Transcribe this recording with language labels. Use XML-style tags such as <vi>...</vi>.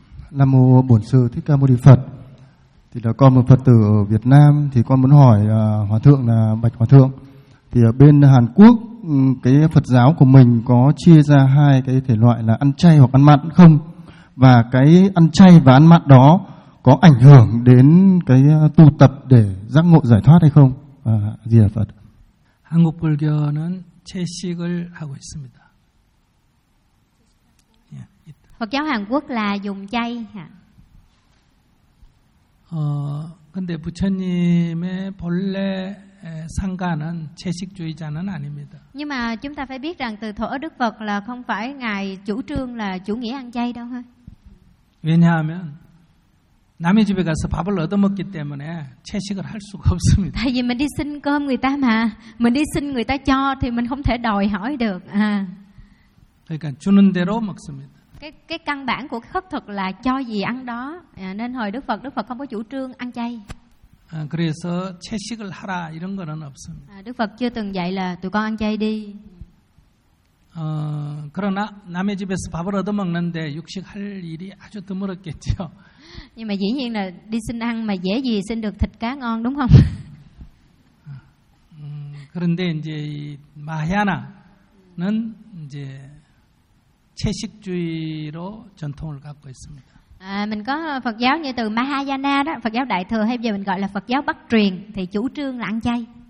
<vi>Nam mô Bổn Sư Thích Ca Mâu Ni Phật. Thì là con một Phật tử ở Việt Nam, thì con muốn hỏi Hòa Thượng là Bạch Hòa Thượng, thì ở bên Hàn Quốc cái Phật giáo của mình có chia ra hai cái thể loại là ăn chay hoặc ăn mặn không, và cái ăn chay và ăn mặn đó có ảnh hưởng đến cái tu tập để giác ngộ giải thoát hay không? Di Đà Phật.</vi> <ko>Hàn Quốc 불교는 채식을 하고 있습니다.</ko> <vi>Phật giáo Hàn Quốc là dùng chay hả?</vi> <ko>근데 부처님의 본래 상가는 채식주의자는 아닙니다.</ko> <vi>Nhưng mà chúng ta phải biết rằng từ thuở Đức Phật là không phải ngài chủ trương là chủ nghĩa ăn chay đâu ha.</vi> <ko>왜냐하면 남의 집에 가서 밥을 얻어먹기 때문에 채식을 할 수가 없습니다.</ko> <vi>Tại vì mình đi xin cơm người ta mà, mình đi xin người ta cho thì mình không thể đòi hỏi được.</vi> <ko>그러니까 주는 대로 먹습니다.</ko> <vi>Cái căn bản của khất thực là cho gì ăn đó. Nên hồi Đức Phật không có chủ trương ăn chay.</vi> <ko>그래서 채식을 하라 이런 거는 없습니다.</ko> <vi>Đức Phật chưa từng dạy là tụi con ăn chay đi.</vi> <ko>그러나 남의 집에서 밥을 얻어먹는데 육식할 일이 아주 드물었겠죠.</ko> <vi>Nhưng mà dĩ nhiên là đi xin ăn mà dễ gì xin được thịt cá ngon đúng không?</vi> <ko>그런데 이제 마야나는 이제 채식주의로 전통을 갖고 있습니다.</ko> <vi>Mình có Phật giáo như từ Mahayana đó, Phật giáo đại thừa hay giờ mình gọi là Phật giáo Bắc truyền thì chủ trương là ăn chay.</vi>